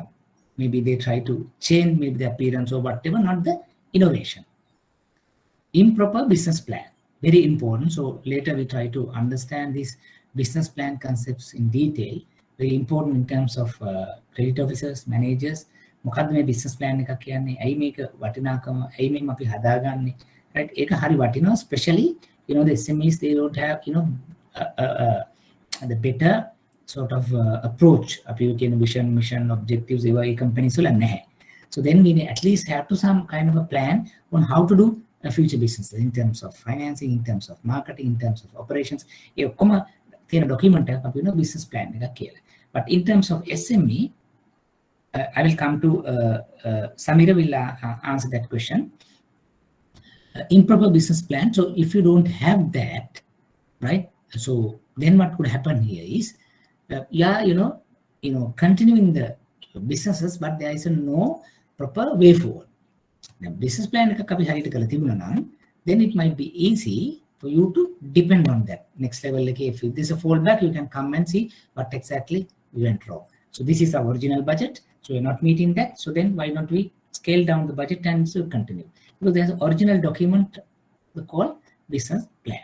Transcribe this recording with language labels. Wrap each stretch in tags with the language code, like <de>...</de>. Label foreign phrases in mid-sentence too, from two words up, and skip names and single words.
<en>Maybe they try to change maybe the appearance or whatever, not the innovation. Improper business plan, very important. So later we try to understand these business plan concepts in detail. Very important in terms of credit officers, managers.</en> <si>මොකද්ද මේ</si> <en>business plan</en> <si>එකක් කියන්නේ? ඇයි මේක වටිනාකම? ඇයි මේක අපි හදාගන්නේ? Right? ඒක හරි වටිනවා,</si> <en>especially, you know, the SMEs, they don't have, you know, the better sort of approach.</en> <si>අපි කියන</si> <en>vision, mission, objectives</en> <si>ඒවා ඒ companies වල නැහැ.</si> <en>So then we at least have to some kind of a plan on how to do a future business in terms of financing, in terms of marketing, in terms of operations.</en> <si>ඒ ඔක්කොම තියෙන document එකක් අපි වෙන</si> <en>business plan</en> <si>එකක් කියලා.</si> <en>But in terms of SME, I will come to Samira will answer that question. Improper business plan. So if you don't have that, right? So then what could happen here is, yeah, you know, continuing the businesses, but there is no proper way forward. The business plan</en> <si>එකක් අපි හරියට කරලා තිබුණා නම්,</si> <en>then it might be easy for you to depend on that. Next level, like if there's a fallback, you can come and see what exactly went wrong. So this is our original budget. So we're not meeting that. So then why not we scale down the budget and still continue? Because there's an original document called business plan.</en>